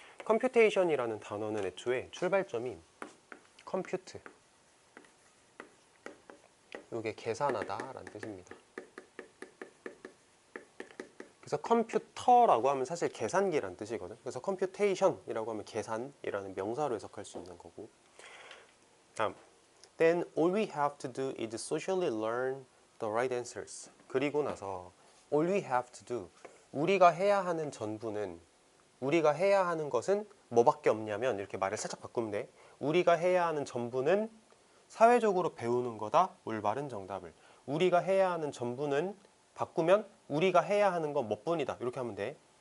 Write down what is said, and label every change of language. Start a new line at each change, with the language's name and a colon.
Korean: computation이라는 단어는 애초에 출발점이 compute, 요게 계산하다 라는 뜻입니다. 그래서 컴퓨터라고 하면 사실 계산기란 뜻이거든. 그래서 computation이라고 하면 계산이라는 명사로 해석할 수 있는 거고.
English: 다음, then all we have to do is socially learn the right answers.
Korean: 그리고 나서
English: all we have to do,
Korean: 우리가 해야 하는 전부는, 우리가 해야 하는 것은 뭐밖에 없냐면 이렇게 말을 살짝 바꾸면 돼. 우리가 해야 하는 전부는 사회적으로 배우는 거다. 올바른 정답을. 우리가 해야 하는 전부는 바꾸면 우리가 해야 하는 건 뭐뿐이다. 이렇게 하면 돼.